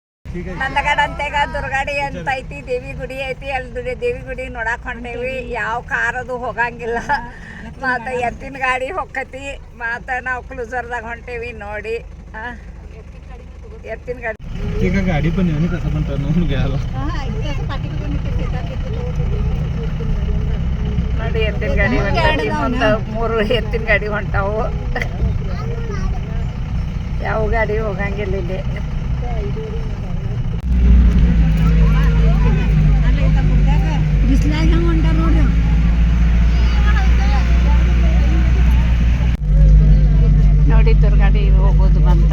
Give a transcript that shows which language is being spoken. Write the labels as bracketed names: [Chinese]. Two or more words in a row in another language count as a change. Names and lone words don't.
[Kannada] ನಂದಗಡಂತೆಗ ದುರ್ಗಾಡಿ ಅಂತ ಐತಿ, ದೇವಿ ಗುಡಿ ಐತಿ. ಅಲ್ಲಿ ದೇವಿ ಗುಡಿ ನೋಡಕ್ ಹೊಂಟೇವಿ. ಯಾವ ಕಾರದು ಹೋಗಂಗಿಲ್ಲ. ಮತ್ತು ಎತ್ತಿನ ಗಾಡಿ ಹೊಕ್ಕತಿ. ಮತ್ತು ನಾವು ಕ್ಲೂಸರ್ದಾಗ ಹೊಂಟೇವಿ ನೋಡಿ. ಎತ್ತಿನ ಗಾಡಿ [Marathi] ठीक आहे गाडी पण येऊन कसं पण टर्न घ्यायला [Kannada] ನೋಡಿ ಎತ್ತಿನ ಗಾಡಿ ಹೊಂಟೈತಿ. ಮುಂದೆ 3 ಎತ್ತಿನ ಗಾಡಿ ಹೊಂಟಾವು. ಯಾವ ಗಾಡಿ ಹೋಗಂಗಿಲ್ಲ ಇಲ್ಲಿ. ನೋಡಿ ದುರ್ಗಾಡಿ ಹೋಗೋದು ಬಂತ.